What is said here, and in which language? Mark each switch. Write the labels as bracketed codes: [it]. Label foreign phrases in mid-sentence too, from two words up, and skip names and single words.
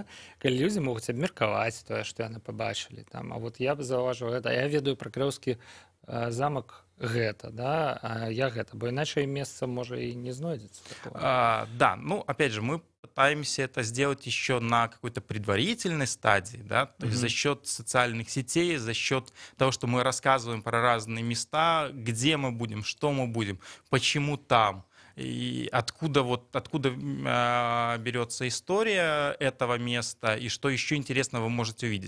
[be] Калі людзі могуць абмеркаваць тое, што яны пабачылі. Там. [ru] А вот я б [be] заўважыў гэта. Я ведаю пра Крэўскі замак гэта, да? А я гэта, бо іначай месца, можа, і не знойдзецца. Да, ну, [ru] опять же, мы пытаемся это сделать еще на какой-то предварительной стадии, да, то есть за счет социальных сетей, за счет того, что мы рассказываем про разные места, где мы будем, что мы будем, почему там. И откуда берется история этого места и что еще интересного вы можете увидеть.